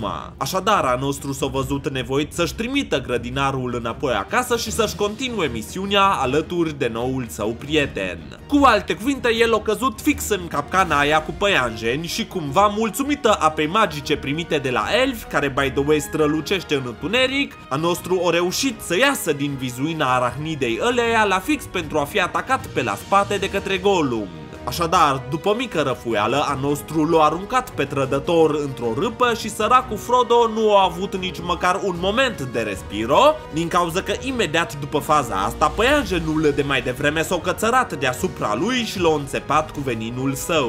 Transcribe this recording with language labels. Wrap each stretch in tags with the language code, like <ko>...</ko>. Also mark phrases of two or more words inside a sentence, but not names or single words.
<ro>Așadar, a nostru s-a văzut nevoit să-și trimită grădinarul înapoi acasă și să-și continue misiunea alături de noul său prieten. Cu alte cuvinte, el a căzut fix în capcana aia cu păianjeni și cumva, mulțumită apei magice primite de la elfi, care</ro> <en>by the way</en> <ro>strălucește în întuneric, a nostru a reușit să iasă din vizuina arahnidei ăleia la fix pentru a fi atacat pe la spate de către Gollum. Așadar, după mică răfuială, a nostru l-a aruncat pe trădător într-o râpă și săracul Frodo nu a avut nici măcar un moment de respiro, din cauza că imediat după faza asta, păianjenul de mai devreme s-a cățărat deasupra lui și l-a înțepat cu veninul său.</ro>